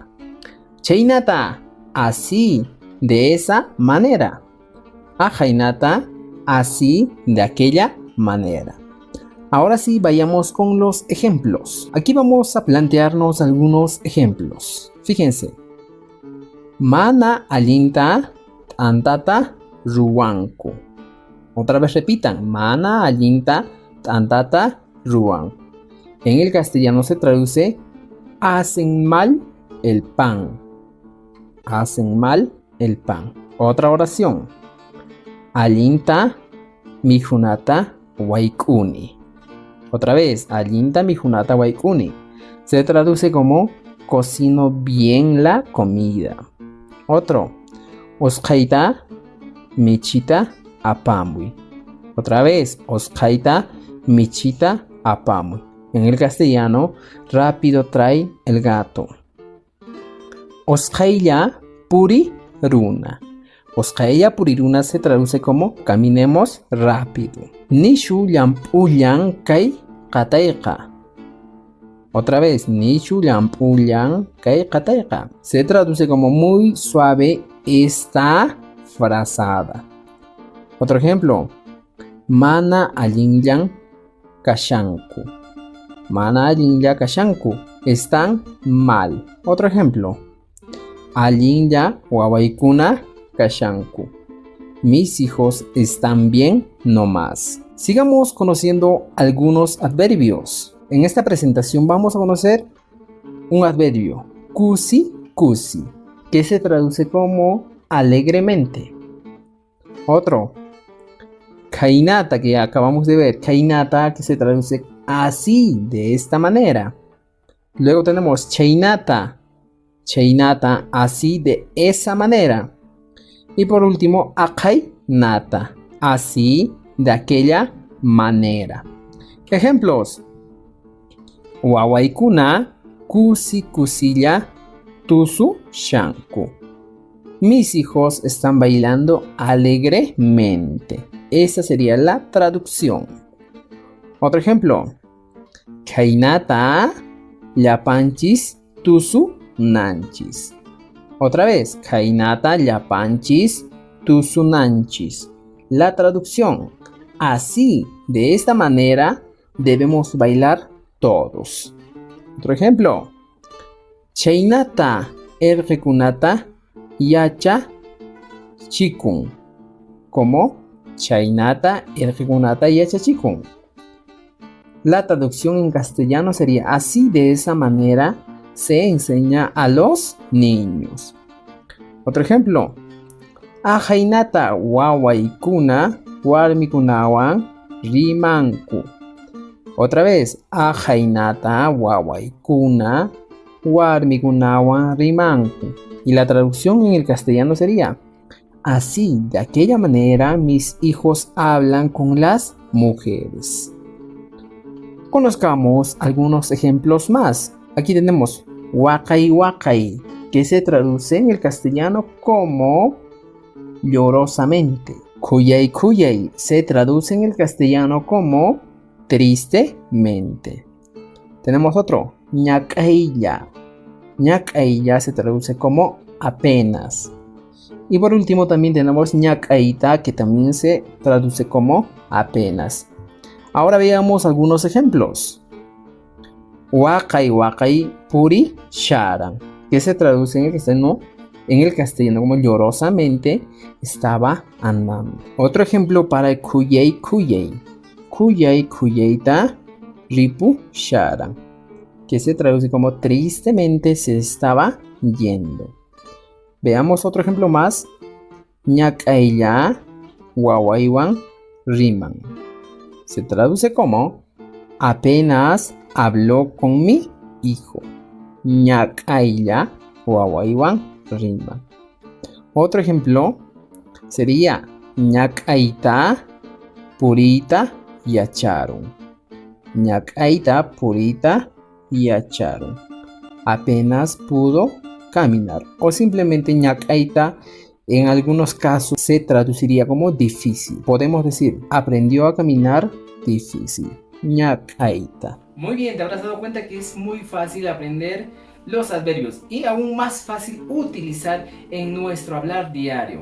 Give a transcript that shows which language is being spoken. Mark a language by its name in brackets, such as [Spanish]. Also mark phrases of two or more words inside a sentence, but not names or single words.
[Spanish] Chainata, así, de esa manera. Ajainata, así, de aquella manera. Ahora sí, vayamos con los ejemplos. Aquí vamos a plantearnos algunos ejemplos. Fíjense. [Quechua] Mana allinta antata ruanku. [Spanish] Otra vez repitan. [Quechua] Mana allinta antata ruanku. [Spanish] En el castellano se traduce hacen mal el pan. Hacen mal el pan. Otra oración. [Quechua] Allinta mijunata waykuni. [Spanish] Otra vez, [Quechua] allinta mijunata waykuni. [Spanish] Se traduce como cocino bien la comida. Otro. [Quechua] Osqayta michita apamuy. [Spanish] Otra vez, [Quechua] osqayta michita apamuy. [Spanish] En el castellano, rápido trae el gato. [Quechua] Osqaylla puri runa. Osqaylla puri runa [Spanish] se traduce como caminemos rápido. [Quechua] Nishu llampullan kay qatayqa. [Spanish] Otra vez, [Quechua] nishu llampullan kay qatayqa. [Spanish] Se traduce como muy suave esta frazada. Otro ejemplo. [Quechua] Mana allinllan kashanku. Mana allinlla kashanku. [Spanish] Están mal. Otro ejemplo. [Quechua] Allinlla wawaykuna kashanku. [Spanish] Mis hijos están bien nomás. Sigamos conociendo algunos adverbios. En esta presentación vamos a conocer un adverbio. [Quechua] Kusi kusi, [Spanish] que se traduce como alegremente. Otro. Kainata, que acabamos de ver. Kainata, que se traduce así, de esta manera. Luego tenemos chainata. Chainata, así, de esa manera. Y por último, akainata, así, de aquella manera. Ejemplos. [Quechua] Wawaykuna kusi kusilla tusu shanku. [Spanish] Mis hijos están bailando alegremente. Esa sería la traducción. Otro ejemplo. [Quechua] Kainata llapanchis tusu nanchis. [Spanish] Otra vez. [Quechua] Kainata llapanchis tusu nanchis. [Spanish] La traducción. Así, de esta manera, debemos bailar todos. Otro ejemplo. [Quechua] Chaynata erqikunata yacha chikun. [Spanish] ¿Cómo? [Quechua] Chaynata erqikunata yacha chikun. [Spanish] La traducción en castellano sería así, de esa manera se enseña a los niños. Otro ejemplo. [Quechua] Ajaynata wawaykuna warmikunawan rimanku. [Spanish] Otra vez. [Quechua] Ajaynata wawaykuna warmikunawan rimanku. [Spanish] Y la traducción en el castellano sería así, de aquella manera mis hijos hablan con las mujeres. Conozcamos algunos ejemplos más. Aquí tenemos [Quechua] wakay wakay, [Spanish] que se traduce en el castellano como llorosamente. [Quechua] Kuyay kuyay [Spanish] se traduce en el castellano como tristemente. Tenemos otro, ñakaylla. Ñakaylla se traduce como apenas. Y por último también tenemos ñakayta, que también se traduce como apenas. Ahora veamos algunos ejemplos. [Quechua] Wakay wakay puri sharan, [Spanish] que se traduce en el castellano como llorosamente estaba andando. Otro ejemplo para el [Quechua] kuyay kuyay. Kuyay kuyayta ripu sharan, [Spanish] que se traduce como tristemente se estaba yendo. Veamos otro ejemplo más. [Quechua] Ñakaylla wawaywan riman. [Spanish] Se traduce como apenas habló con mi hijo. [Quechua] Ñakaylla wawaywan riman. [Spanish] Otro ejemplo sería [Quechua] ñakayta purita yacharon. Ñakayta purita yacharon. [Spanish] Apenas pudo caminar. O simplemente ñakayta en algunos casos se traduciría como difícil. Podemos decir aprendió a caminar difícil. [Quechua] Ñakayta. [Spanish] Muy bien, te habrás dado cuenta que es muy fácil aprender los adverbios y aún más fácil utilizar en nuestro hablar diario.